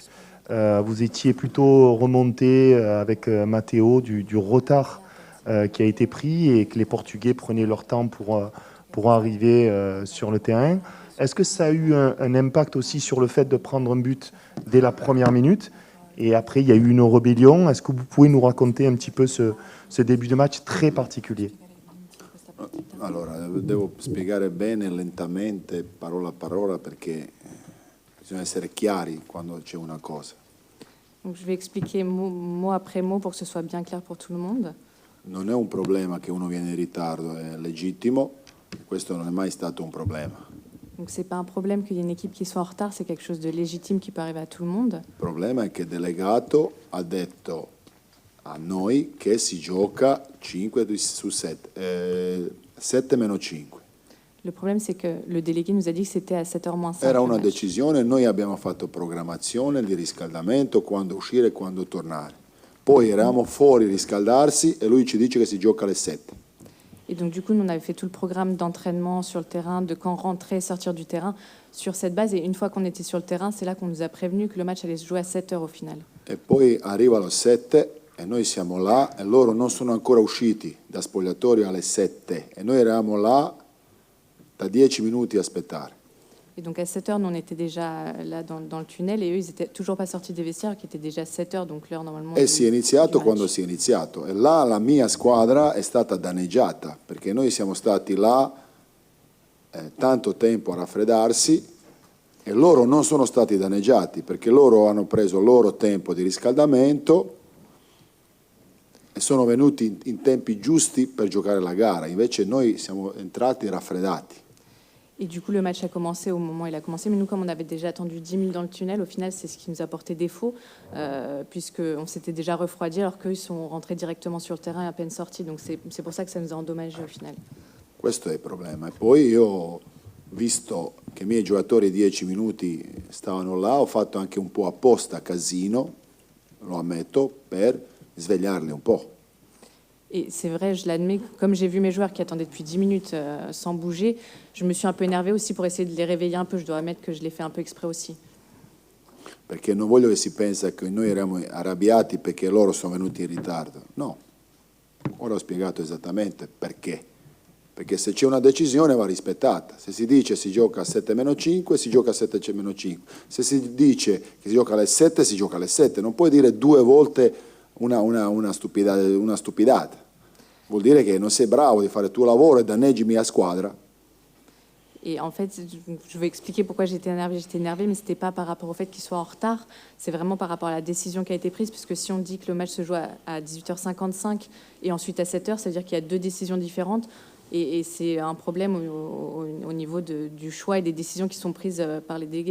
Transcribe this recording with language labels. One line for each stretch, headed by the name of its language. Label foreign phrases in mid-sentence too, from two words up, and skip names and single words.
French: Vous étiez plutôt remonté avec Matteo du retard qui a été pris et que les Portugais prenaient leur temps pour arriver sur le terrain. Est-ce que ça a eu un impact aussi sur le fait de prendre un but dès la première minute? Et après, il y a eu une rébellion. Est-ce que vous pouvez nous raconter un petit peu ce début de match très particulier?
Italian: Allora, devo spiegare bene, lentamente, parola a parola, perché bisogna essere chiari quando c'è una cosa.
French: Donc, je vais expliquer mot après mot pour que ce soit bien clair pour tout le monde.
Italian: Non è un problema che uno viene in ritardo, è legittimo, questo non è mai stato un problema.
French: Donc c'est pas un problème qu'il y ait une équipe qui soit en retard, c'est quelque chose de légitime qui peut arriver à tout le monde.
Italian: Il problema è che il delegato ha detto a noi che si gioca 5 su 7, 7 meno 5.
French: Le problème, c'est que le délégué nous a dit que c'était à 7h moins 5.
Italian: Era una decisione, noi abbiamo fatto programmazione di riscaldamento, quando uscire e quando tornare. Poi eravamo fuori a riscaldarsi e lui ci dice che si gioca alle 7.
French: Et donc, du coup, nous, on avait fait tout le programme d'entraînement sur le terrain, de quand rentrer, sortir du terrain, sur cette base. Et une fois qu'on était sur le terrain, c'est là qu'on nous a prévenu que le match allait se jouer à 7h au final.
Italian: E poi arriva alle 7 e noi siamo là e loro non sono ancora usciti da spogliatoio alle 7 e noi eravamo là da 10 minuti a aspettare.
French: Et donc à 7h, nous on était déjà là dans le tunnel et eux, ils n'étaient toujours pas sortis des vestiaires, qui était déjà 7h, donc l'heure normalement.
Italian: E si è iniziato quando si è iniziato e là la mia squadra è stata danneggiata perché noi siamo stati là tanto tempo a raffreddarsi e loro non sono stati danneggiati perché loro hanno preso il loro tempo di riscaldamento e sono venuti in tempi giusti per giocare la gara, invece noi siamo entrati raffreddati.
French: Et du coup, le match a commencé au moment où il a commencé. Mais nous, comme on avait déjà attendu 10 minutes dans le tunnel, au final, c'est ce qui nous a porté défaut, puisqu'on s'était déjà refroidi, alors qu'eux, ils sont rentrés directement sur le terrain et à peine sortis. Donc c'est pour ça que ça nous a endommagé au final.
Italian: Questo è il problema. E poi io, visto che i miei giocatori 10 minuti stavano là, ho fatto anche un po' apposta casino, lo ammetto, per svegliarli un po'.
French: Et c'est vrai, je l'admets, comme j'ai vu mes joueurs qui attendaient depuis 10 minutes sans bouger, je me suis un peu énervée aussi pour essayer de les réveiller un peu. Je dois admettre que je l'ai fait un peu exprès aussi.
Italian: Perché non voglio che si pensa che noi eravamo arrabbiati perché loro sono venuti in ritardo. No, ora ho spiegato esattamente perché. Perché se c'è una decisione va rispettata. Se si dice si gioca a 7 meno 5, si gioca a 7 meno 5. Se si dice che si gioca alle 7, si gioca alle 7. Non puoi dire due volte una stupidata. Vuol dire che non sei bravo di fare il tuo lavoro e danneggi mia squadra.
French: Et en fait, je vais expliquer pourquoi j'étais énervée. J'étais énervée, mais ce n'était pas par rapport au fait qu'ils soient en retard. C'est vraiment par rapport à la décision qui a été prise, puisque si on dit que le match se joue à 18h55 et ensuite à 7h, ça veut dire qu'il y a deux décisions différentes. Et c'est un problème au niveau du choix et des décisions qui sont prises par les délégués.